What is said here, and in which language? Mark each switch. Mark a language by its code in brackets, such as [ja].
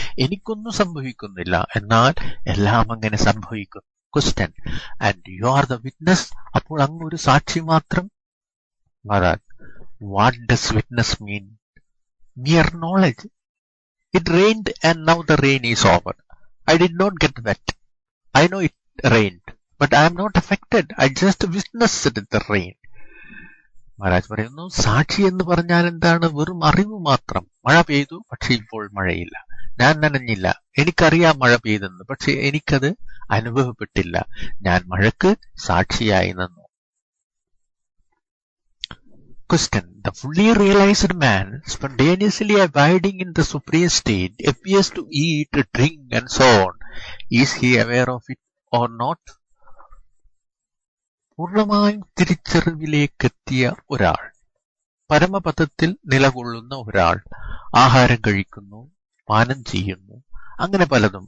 [ml] എനിക്കൊന്നും സംഭവിക്കുന്നില്ല, എന്നാൽ എല്ലാം അങ്ങനെ സംഭവിക്കുന്നു. [en] Question. And you are the witness. [ml] അപ്പോൾ അങ്ങ് ഒരു സാക്ഷി മാത്രം. [en] Maharaj, what does witness mean? Mere knowledge. It rained and now the rain is over. I did not get wet. I know it rained. But I am not affected. I just witnessed the rain. [ml] Maharaj പറയുന്നു, സാക്ഷി എന്ന് പറഞ്ഞാൽ എന്താണ്? വെറും അറിവ് മാത്രം. മഴ പെയ്തു, പക്ഷെ ഇപ്പോൾ മഴയില്ല. ഞാൻ നനഞ്ഞില്ല. എനിക്കറിയാം മഴ പെയ്തെന്ന്, പക്ഷെ എനിക്കത് അനുഭവപ്പെട്ടില്ല. ഞാൻ മഴക്ക് സാക്ഷിയായി നിന്നു. [en] Question. The fully realized man, spontaneously abiding in the supreme state, appears to eat, drink and so on. Is he aware of it or not? [ml] പൂർണ്ണമായും തിരിച്ചറിവിലേക്കെത്തിയ ഒരാൾ, പരമപദത്തിൽ നിലകൊള്ളുന്ന ഒരാൾ, ആഹാരം കഴിക്കുന്നു, പാനം ചെയ്യുന്നു, അങ്ങനെ പലതും.